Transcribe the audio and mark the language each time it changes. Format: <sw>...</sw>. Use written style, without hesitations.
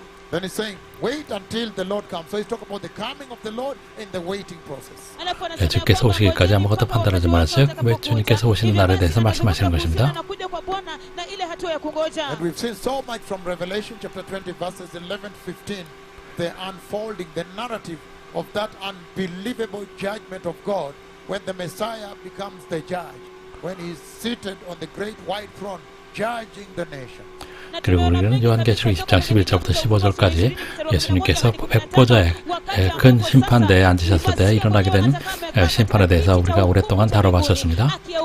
<en>Then he's saying, wait until the Lord comes. So he's talking about the coming of the Lord in the waiting process.</en> <ko>주께서 오시기까지 아무것도 판단하지 마라. 즉 주님께서 오시는 날에 대해서 말씀하시는 것입니다.</ko> <en>And we've seen so much from Revelation chapter 20 verses 11 to 15, the unfolding, the narrative of that unbelievable judgment of God when the Messiah becomes the judge, when he's seated on the great white throne judging the nation.</en> <ko>그리고 우리는 요한계시록 20장 11절부터 15절까지 예수님께서 백보좌의 큰 심판대에 앉으셨을 때 일어나게 된 심판에 대해서 우리가 오랫동안 다뤄봤었습니다.</ko>